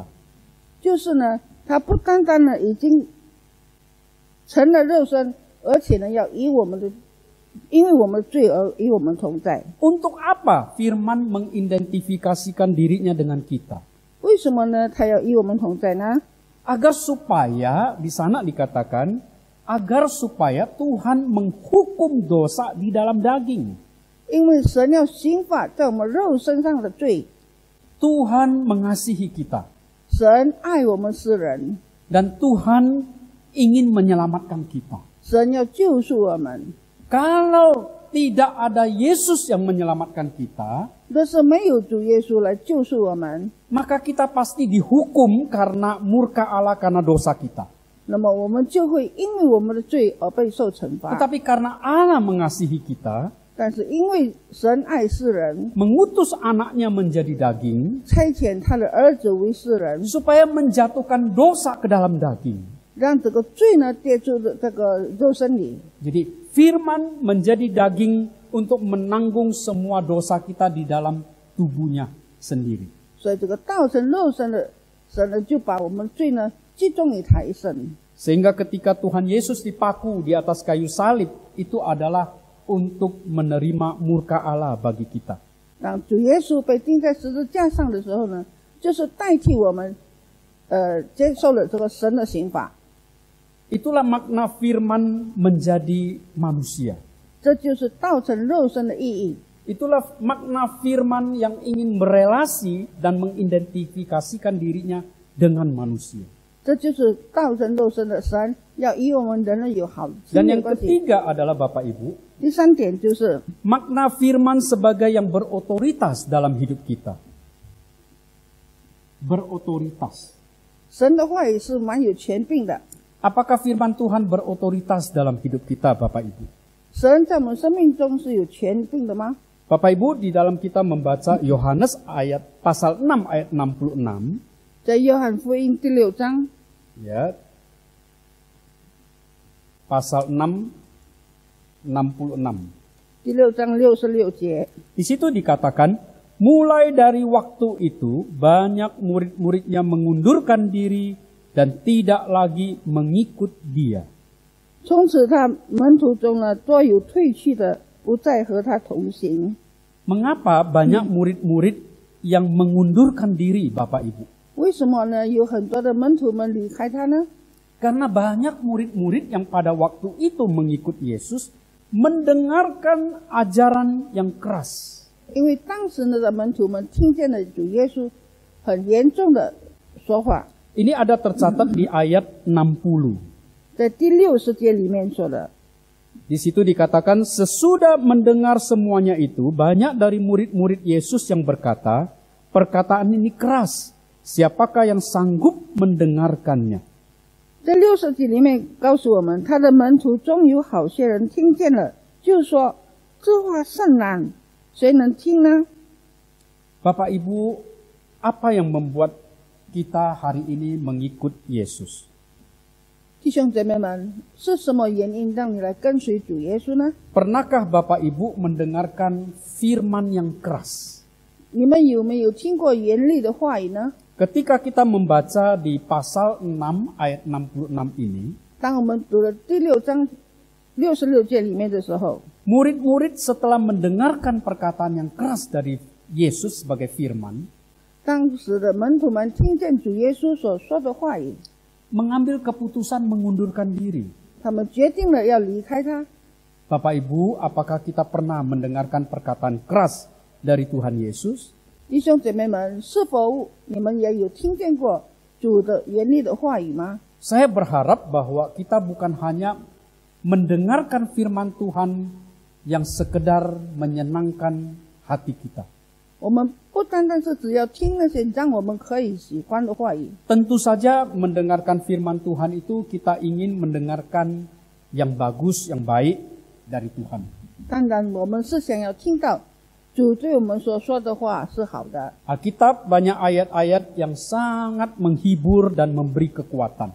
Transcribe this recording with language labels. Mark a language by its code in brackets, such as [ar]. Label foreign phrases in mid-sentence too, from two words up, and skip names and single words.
[zh] 就是呢，他不单单呢已经成了肉身，而且呢要与我们的，因为我们的罪而与我们同在。 [id] Untuk apa firman mengidentifikasikan dirinya dengan kita? [zh] 为什么呢？他要与我们同在呢？ [id] Agar supaya, di sana dikatakan, agar supaya Tuhan menghukum dosa di dalam daging. [zh] 因为神要刑罚在我们肉身上的罪， [id] Tuhan mengasihi kita. [zh] 神爱我们世人， [id] Dan Tuhan ingin menyelamatkan kita. [zh] 神要救赎我们。 [id] Kalau tidak ada Yesus yang menyelamatkan kita, [zh] 若是没有主耶稣来救赎我们， [id] maka kita pasti dihukum karena murka Allah karena dosa kita. [zh] 那么我们就会因为我们的罪而被受惩罚。 [id] Tetapi karena Allah mengasihi kita, [zh] 但是因为神爱世人， [id] mengutus anaknya menjadi daging, [zh] 差遣他的儿子为世人， [id] supaya menjatuhkan dosa ke dalam daging. [zh] 让这个罪呢跌入的这个肉身里。 [id] Jadi firman menjadi daging untuk menanggung semua dosa kita di dalam tubuhnya sendiri. [zh] 所以这个道成肉身的神呢，就把我们罪呢集中于他一身。 [id] Sehingga ketika Tuhan Yesus dipaku di atas kayu salib, itu adalah untuk menerima murka Allah bagi kita. [zh] 当主耶稣被钉在十字架上的时候呢，就是代替我们，接受了这个神的刑罚。 [id] Itulah makna firman menjadi manusia. [zh] 这就是道成肉身的意义。 [id] Itulah makna firman yang ingin berelasi dan mengidentifikasikan dirinya dengan manusia. [zh] 这就是道成肉身的神要与我们人类有好亲 [id] Dan [zh] 密 [id] yang [zh] 关系。 [id] ketiga adalah Bapak Ibu, [zh] 第三点就是 [id] makna firman sebagai yang berotoritas dalam hidup kita. Berotoritas. [zh] 神的话语是蛮有权柄的。 [id] Apakah firman Tuhan berotoritas dalam hidup kita, Bapak Ibu? [zh] 神在我们生命中是有权柄的吗？ [id] Bapak Ibu, di dalam kita membaca Yohanes pasal 6 ayat 66, [zh] 在约翰福音第6章， [id] ya. Pasal 6 66. [zh] 第6章66节， [id] Di situ dikatakan, mulai dari waktu itu banyak murid-muridnya mengundurkan diri dan tidak lagi mengikut dia. [zh] 从此他门徒中呢，多有退去的，不再和他同行。 [id] Mengapa banyak murid-murid yang mengundurkan diri, Bapak Ibu? [zh] 为什么呢？有很多的门徒们离开他呢？ [id] Karena banyak murid-murid yang pada waktu itu mengikut Yesus mendengarkan ajaran yang keras. [zh] 因为当时的门徒们听见了主耶稣很严重的说话， [id] Ini ada tercatat di ayat 60. [zh] 在第60节里面说的。 [id] Di situ dikatakan, sesudah mendengar semuanya itu, banyak dari murid-murid Yesus yang berkata, perkataan ini keras, siapakah yang sanggup mendengarkannya? [zh] 在60节里面告诉我们，他的门徒中有好些人听见了，就说这话甚难，谁能听呢？ [id] Bapak Ibu, apa yang membuat kita hari ini mengikut Yesus? [zh] 弟兄姐妹们，是什么原因让你来跟随主耶稣呢？ [id] Pernahkah Bapak Ibu mendengarkan firman yang keras? [zh] 你们有没有听过严厉的话语呢？ [id] Ketika kita membaca di pasal 6 ayat 66 ini, [zh] 当我们读了第6章66节里面的时候， [id] murid-murid setelah mendengarkan perkataan yang keras dari Yesus sebagai firman, [zh] 当时的门徒们听见主耶稣所说的话语， [id] mengambil keputusan mengundurkan diri. [zh] 他们决定了要离开他。 [id] Bapak Ibu, apakah kita pernah mendengarkan perkataan keras dari Tuhan Yesus? [zh] 弟兄姐妹们，是否你们也有听见过主的严厉的话语吗？ [id] Saya berharap bahwa kita bukan hanya mendengarkan firman Tuhan yang sekedar menyenangkan hati kita. [zh] 我们不单单是只要听那些让我们可以喜欢的话语， [id] Tentu saja mendengarkan firman Tuhan itu kita ingin mendengarkan yang bagus, yang baik dari Tuhan. [zh] 当然我们是想要听到主对我们所说的话是好的。 [id] Alkitab banyak ayat-ayat yang sangat menghibur dan memberi kekuatan.